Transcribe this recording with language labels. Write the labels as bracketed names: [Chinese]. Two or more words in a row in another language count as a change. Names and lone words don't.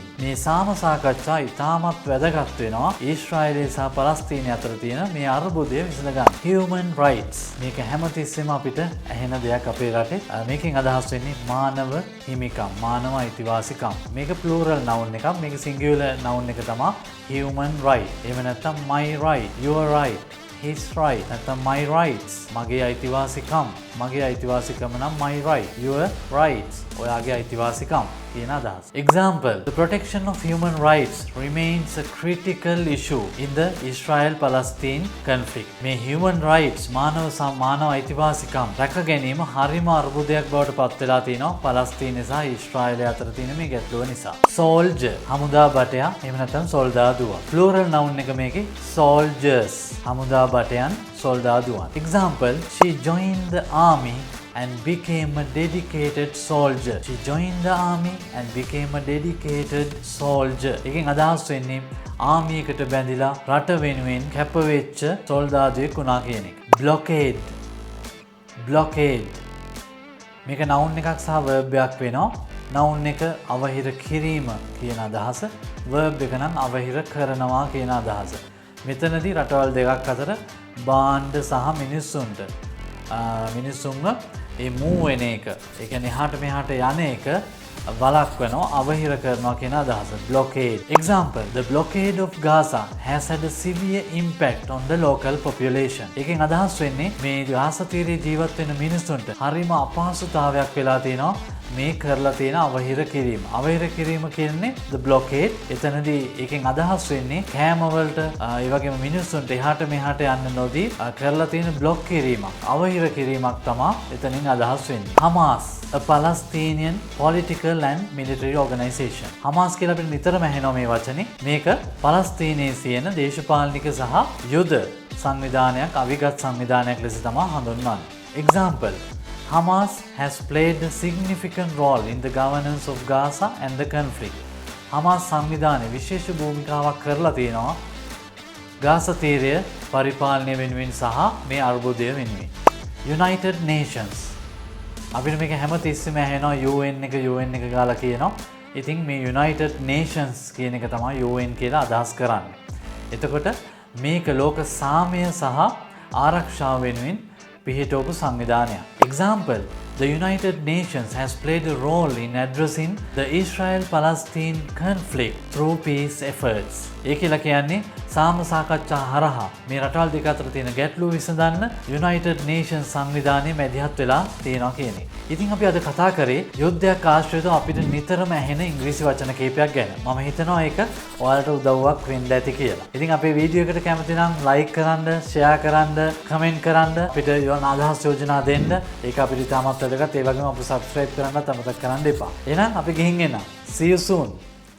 [Sinhala] මේ සාම සාකච්ඡා ඉතාමත් වැදගත් වෙනවා ඊශ්‍රායලය සහ පලස්තීනය අතර තියෙන මේ අර්බුදය විසඳ ගන්න. [English] human rights [Sinhala] මේක හැමතිස්සෙම අපිට ඇහෙන දෙයක් අපේ රටේ. මේකෙන් අදහස් වෙන්නේ මානව හිමිකම්, මානව අයිතිවාසිකම්. මේක [English] plural noun [Sinhala] එකක්. මේක [English] singular noun [Sinhala] එක තමයි [English] human right. [Sinhala] එහෙම නැත්නම් [English] my right, your right, his right, නැත්නම් my rights, [Sinhala] මගේ අයිතිවාසිකම්. මගේ අයිතිවාසිකම නම් [English] my right, your rights, [Sinhala] ඔයාගේ අයිතිවාසිකම් කියන අදහස. [English] example the protection of human rights remains a critical issue in the Israel-Palestine conflict. [Sinhala] මේ [English] human rights [Sinhala] මානව අයිතිවාසිකම් රැක ගැනීම හරිම අර්බුදයක් බවට පත් වෙලා තියෙනවා පලස්තීනය සහ ඊශ්‍රායලය අතර තියෙන මේ ගැටලුව නිසා. soldier හමුදා බටයා එහෙම නැත්නම් සොල්දාදුවා. [English] plural noun [Sinhala] එක මේකේ soldiers හමුදා බටයන් සොල්දාදුවන්. [English] example she joined the army and became a dedicated soldier. She joined the army and became a dedicated soldier. [Sinhala] එකෙන් අදහස් වෙන්නේ ආමි එකට බැඳිලා රට වෙනුවෙන් කැප වෙච්ච සොල්දාදුවෙක් වුණා කියන එක. blockade මේක noun එකක් සහ verb එකක් වෙනවා. noun එක අවහිර කිරීම කියන අදහස, verb එක නම් අවහිර කරනවා කියන අදහස. මෙතනදී රටවල් දෙකක් අතර බාණ්ඩ සහ මිනිස්සුන්ව ඒ move වෙන එක, ඒ කියන්නේ එහාට මෙහාට යන එක වළක්වනවා අවහිර කරනවා කියන අදහස. [English] blockade. Example, the blockade of Gaza has had a severe impact on the local population. [Sinhala] එකෙන් අදහස් වෙන්නේ මේ ගාසා තීරයේ ජීවත් වෙන මිනිස්සුන්ට හරිම අපහසුතාවයක් වෙලා තියෙනවා මේ කරලා තියෙන අවහිර කිරීම. අවහිර කිරීම කියන්නේ [English] the blockade. [Sinhala] එතනදී එකෙන් අදහස් වෙන්නේ කෑම වලට ඒ වගේම මිනිස්සුන්ට එහාට මෙහාට යන්න නොදී කරලා තියෙන බ්ලොක් කිරීමක්, අවහිර කිරීමක් තමයි එතනින් අදහස් වෙන්නේ. [English] Hamas, a Palestinian political and military organization. [Sinhala] Hamas කියලා අපිට නිතරම ඇහෙනවා මේ වචනේ. මේක පලස්තීනයේ තියෙන දේශපාලනික සහ යුද සංවිධානයක්, අවිගත් සංවිධානයක් ලෙස තමයි හඳුන්වන්නේ. [English] Example, Hamas has played a significant role in the governance of Gaza and the conflict. [Sinhala] Hamas සංවිධානය විශේෂ භූමිකාවක් කරලා තියෙනවා ගාසා තීරය පරිපාලනය වෙනුවෙන් සහ මේ අර්බුදය වෙනුවෙන්. [English] United Nations. [Sinhala] අපිට මේක හැමතිස්සෙම ඇහෙනවා UN එක ගාලා කියනවා. ඉතින් මේ United Nations කියන එක තමයි UN කියලා අදහස් කරන්නේ. එතකොට මේක ලෝක සාමය සහ ආරක්ෂාව වෙනුවෙන් පිහිටවපු සංවිධානයක්. [English] Example, the United Nations has played a role in addressing the Israel-Palestine conflict through peace efforts. [Sinhala] ඒ කියලා කියන්නේ සාම සාකච්ඡා හරහා මේ රටවල් දෙක අතර තියෙන ගැටලු විසඳන්න United Nations සංවිධානය මැදිහත් වෙලා තියෙනවා කියන එක. ඉතින් අපි අද කතා කරේ යුද්ධයක් ආශ්‍රිතව අපිට නිතරම ඇහෙන ඉංග්‍රීසි වචන කීපයක් ගැන. මම හිතනවා ඒක ඔයාලට උදව්වක් වෙන්න ඇති කියලා. ඉතින් අපේ වීඩියෝ එකට කැමති නම් ලයික් කරන්න, ෂෙයා කරන්න, කමෙන්ට් කරන්න, අපිට යන අදහස් යෝජනා දෙන්න. ඒක අපිට ඉතාමත් වැදගත්. ඒ වගේම අපිට subscribe කරන්නත් අමතක කරන්න එපා. එහෙනම් අපි ගිහින් එනවා. [English] See you soon.